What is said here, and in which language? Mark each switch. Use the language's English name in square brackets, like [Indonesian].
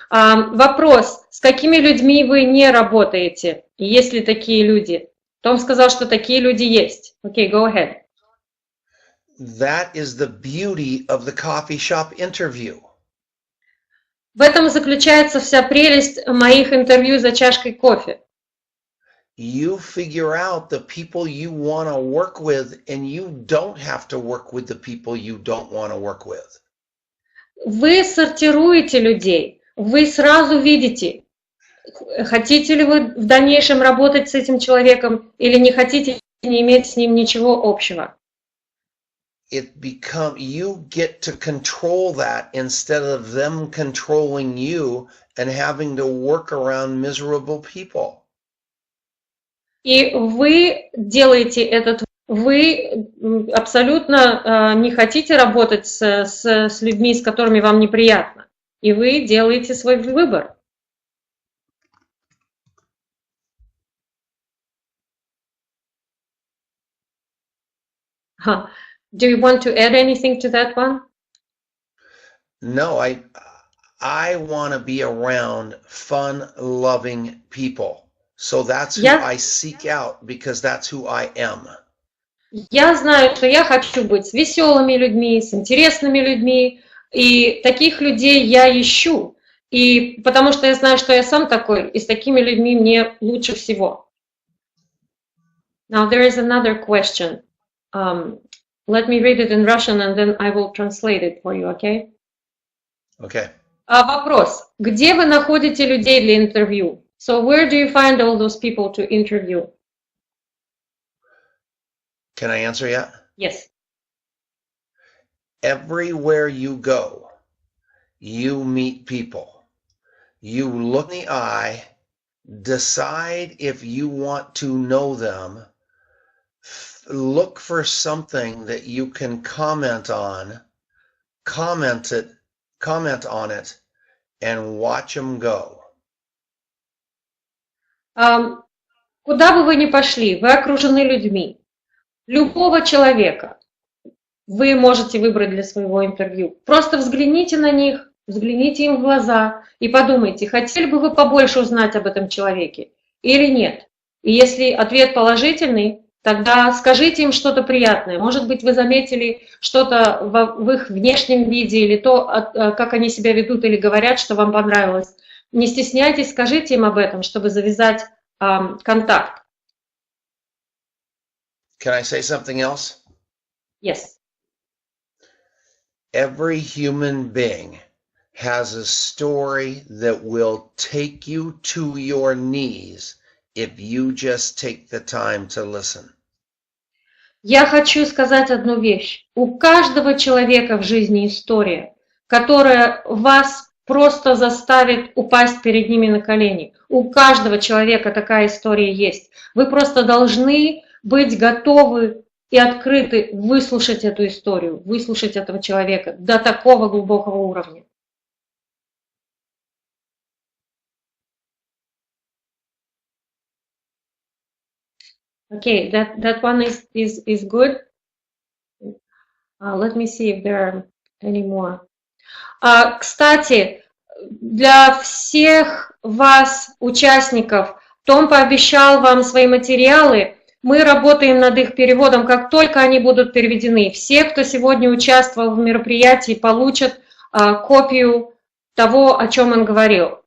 [Russian] Вопрос, с какими людьми вы не работаете? Есть ли такие люди? Том сказал, что такие люди есть. [English] Okay, go ahead. That is the beauty of the coffee shop interview. [Russian] В этом заключается вся прелесть моих интервью за чашкой кофе. [English] You figure out the people you want to work with, and you don't have to work with the people you don't want to work with. [Russian] Вы сортируете людей, вы сразу видите, хотите ли вы в дальнейшем работать с этим человеком или не хотите, не иметь с ним ничего общего. [English] You get to control that instead of them controlling you and having to work around miserable people. [Russian] И вы делаете этот, вы абсолютно не хотите работать с людьми, с которыми вам неприятно. И вы делаете свой выбор. [English] Do you want to add anything to that one? No, I want to be around fun-loving people. So that's who I seek out, because that's who I am. [Russian] Я знаю, что я хочу быть с веселыми людьми, с интересными людьми, и таких людей я ищу. И потому что я знаю, что я сам такой, и с такими людьми мне лучше всего. [English] Now there is another question. Let me read it in Russian, and then I will translate it for you, okay? Okay. [Russian] Вопрос. Где вы находите людей для интервью? [English] So where do you find all those people to interview? Can I answer yet? Yes. Everywhere you go, you meet people. You look in the eye, decide if you want to know them, look for something that you can comment on it, and watch them go. [Russian] Куда бы вы ни пошли, вы окружены людьми. Любого человека вы можете выбрать для своего интервью. Просто взгляните на них, взгляните им в глаза и подумайте, хотели бы вы побольше узнать об этом человеке или нет. И если ответ положительный, тогда скажите им что-то приятное. Может быть, вы заметили что-то в их внешнем виде или то, как они себя ведут или говорят, что вам понравилось. Не стесняйтесь, скажите им об этом, чтобы завязать контакт. [English] Can I say something else? Yes. Every human being has a story that will take you to your knees if you just take the time to listen. [Russian] Я хочу сказать одну вещь. У каждого человека в жизни история, которая вас просто заставит упасть перед ними на колени. У каждого человека такая история есть. Вы просто должны быть готовы и открыты выслушать эту историю, выслушать этого человека до такого глубокого уровня. [English] Okay, that one is good. Let me see if there are any more. [Russian] Кстати, для всех вас, участников, Том пообещал вам свои материалы. Мы работаем над их переводом, как только они будут переведены. Все, кто сегодня участвовал в мероприятии, получат копию того, о чем он говорил.